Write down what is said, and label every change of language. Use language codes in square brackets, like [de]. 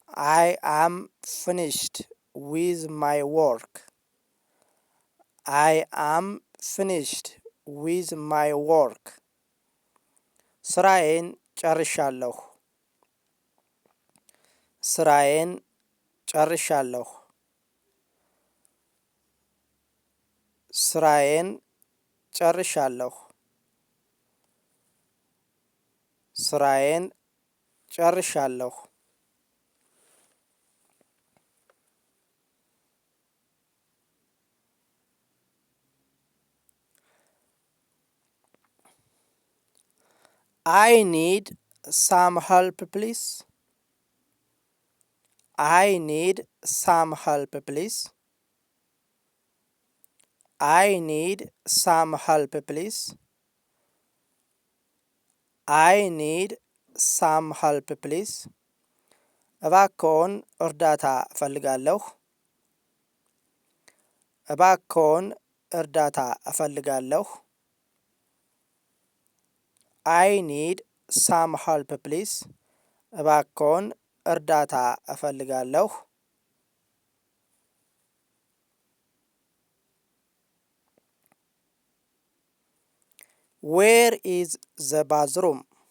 [en] አይ አም ፊኒሽድ ዊዝ ማይ ወርክ። አይ አም ፊኒሽድ ዊዝ ማይ ወርክ። [am] ስራዬን ጨርሻለሁ። ስራዬን ጨርሻለሁ። ስራዬን [en] ጨርሻለሁ። ስራዬን [am] ጨርሻለሁ። [en] I need some help please. I need some help please. I need some help please. I need some help please. [am] እባክዎን እርዳታ እፈልጋለሁ። እባክዎን እርዳታ እፈልጋለሁ። [en] I need some help please. [am] እባክዎን እርዳታ እፈልጋለሁ። [en] Where is the bathroom?